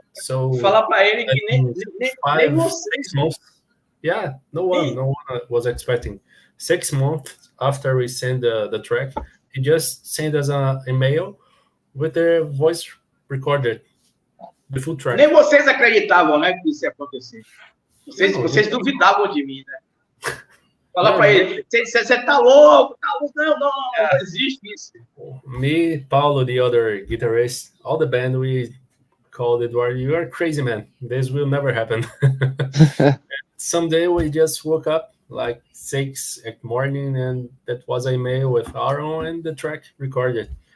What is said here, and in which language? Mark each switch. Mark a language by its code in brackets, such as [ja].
[en] So [pt] falar para ele que nem [en] 6 months. Yeah, no one was expecting. 6 months after we sent the track, he just sent us an email with the voice recorded, the full track. [pt] Nem vocês acreditavam, né, que isso ia acontecer. Vocês duvidavam de mim, né? Falar para ele, você tá louco, não existe isso. [en] Me, Paulo, the other guitarist, all the band, we called Eduardo, you are crazy, man. This will never happen. Someday we just woke up like 6 at morning, and that was a email with Aaron and the track recorded.